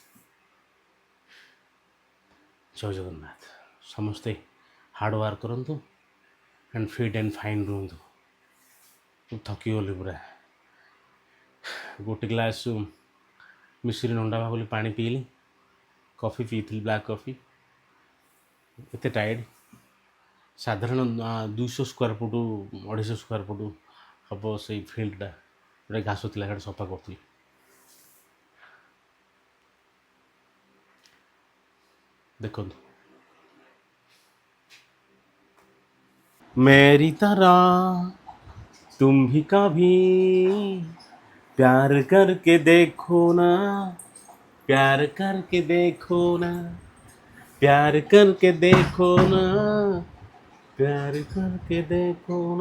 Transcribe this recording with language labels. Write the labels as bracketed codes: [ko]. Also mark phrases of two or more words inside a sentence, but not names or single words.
[or] ଜୟ ଜଗନ୍ନାଥ ସମସ୍ତେ [en] hard work [or] କରନ୍ତୁ [en] and fit and fine [or] ରୁହନ୍ତୁ ଥକିଗଲି ପୁରା ଗୋଟେ ଗ୍ଲାସ୍ ମିଶ୍ରି ନଣ୍ଡା ବୋଲି ପାଣି ପିଇଲି କଫି ପିଇଥିଲି [en] black coffee [or] ଏତେ ଟାୟାର୍ଡ଼ ସାଧାରଣ 200 [en] square foot [or] 250 [en] square foot [or] ହେବ ସେଇ ଫିଲ୍ଡଟା ଗୋଟେ ଘାସ ଥିଲା ସେଇଟା ସଫା କରୁଥିଲି। [hi] ଦେଖନ୍ତୁ मेरी तरह तुम भी कभी प्यार करके देखो ना, प्यार करके देखो ना, प्यार करके देखो ना, प्यार करके देखो ना।